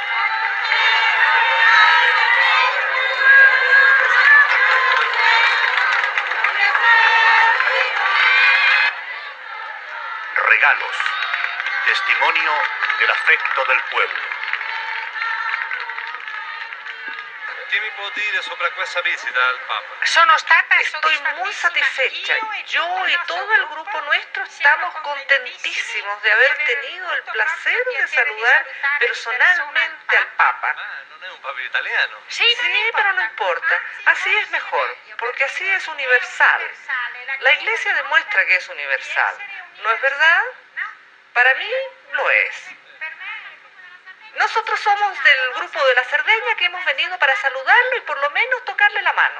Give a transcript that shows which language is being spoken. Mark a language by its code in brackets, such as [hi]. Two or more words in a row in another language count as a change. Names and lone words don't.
[es] Regalos, testimonio del afecto del pueblo. [it] che mi può dire sopra questa visita al Papa? Sono stata, [es] estoy muy satisfecha. Yo y todo el grupo nuestro estamos contentísimos de haber tenido el placer de saludar personalmente al Papa. [it] Non è un Papa italiano. [es] Sí, pero no importa. Así es mejor, porque así es universal. La Iglesia demuestra que es universal. ¿No es verdad? Para mí lo es. Nosotros somos del grupo de la Cerdeña que hemos venido para saludarlo y por lo menos tocarle la mano.